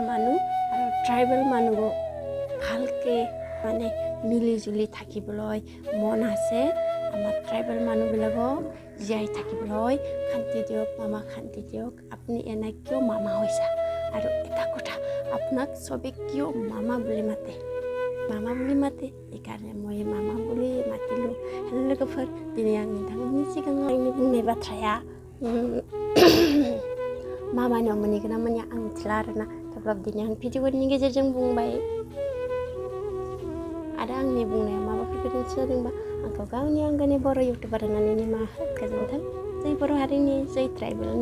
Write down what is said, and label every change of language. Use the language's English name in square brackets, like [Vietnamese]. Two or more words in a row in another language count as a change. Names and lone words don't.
[Assamese] মানুহ আৰু ট্ৰাইবেল মানুহ ভালকে মানে মিলি জুলি থাকিবলৈ মন আছে আমাৰ ট্ৰাইবেল মানুহবিলাকক জীয়াই থাকিবলৈ শান্তি দিয়ক মামা শান্তি দিয়ক আপুনি এনে কিয় মামা হৈছা আৰু এটা কথা আপোনাক সবে কিয় মামা বুলি মাতে এইকাৰণে মই मामा বুলি মাতিলোঁ [Bodo] हेलो लोगोफोर दिनै आं नोंथांमोननि सिगाङाव आंनि बुंनाय बाथ्राया मामानियाव मोनहैगोन ना मोनहैया आं मिथिला आरोना थेवब्लाबो दिनै आं भिडिअनि गेजेरजों बुंबाय आरो आंनि बुंनाया माबाफोर गोरोन्थि जादोंबा आंखौ गावनि आंगोनि बर' इउटुबार होननानै निमाहा गोजोन्थों जै बर' हारिनि जै ट्राइबेल